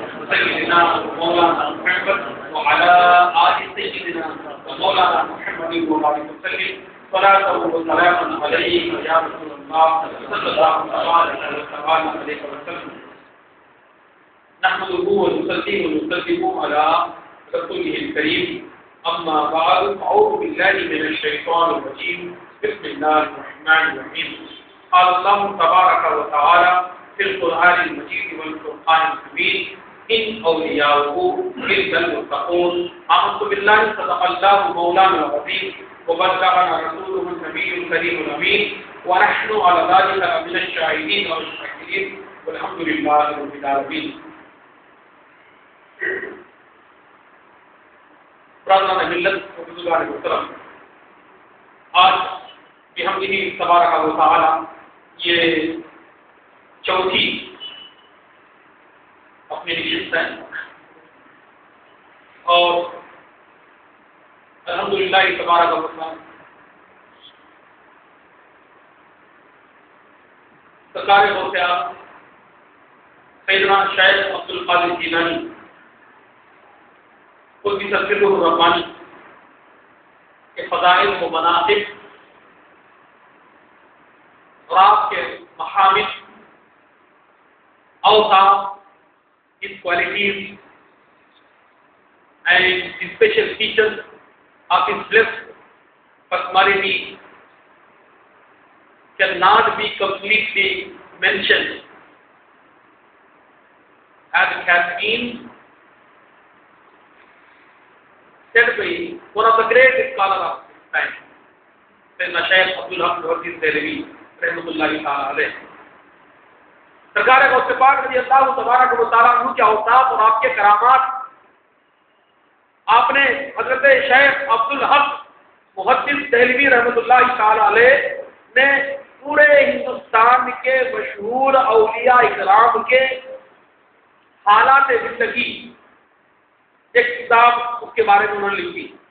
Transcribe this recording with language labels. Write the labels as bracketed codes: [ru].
[ar] سیدنا مولانا محمد وعلى آل سيدنا ومولانا محمد وبارك وسلم صلاة وسلام عليك يا رسول الله صلى الله عليه وسلم. نحمده ونصلي ونسلم على رسوله الكريم، أما بعد أعوذ بالله من الشيطان الرجيم، بسم الله الرحمن الرحيم. قال الله تبارك وتعالى في القرآن المجيد والفرقان الحميد: إن أولياؤه إلا المتقون. آمنت بالله صدق الله مولانا العظيم وبلغنا رسوله النبي الكريم الأمين، ونحن على ذلك من الشاهدين والشاكرين والحمد لله رب العالمين. [ur] برادران ملت و بزرگان محترم، آج بحمدہ تبارک و تعالی یہ چوتھی اپنی نشست ہے اور الحمدللہ تبارک و تعالی سرکار غوث سیدنا شیخ عبدالقادر جیلانی قدس سرہ الرحمانی کے فضائل و مناقب اور آپ کے محامد اوصاف [en] his qualities and the special features of his blessed personality cannot be completely mentioned as it has been said by one of the great scholars of his time, Sayyidina Shaykh Abdul Haq Muhaddis Dehlवी rahmatullahi ta'ala alayh. [ur] سرکار غوث پاک رضی اللہ تبارک و تعالیٰ عنہ کے اوصاف اور آپ کے کرامات آپ نے حضرت شیخ عبد الحق محدث دہلوی رحمۃ اللہ تعالی علیہ نے پورے ہندوستان کے مشہور اولیاء اکرام کے حالات زندگی ایک کتاب اس کے بارے میں انہوں نے لکھی.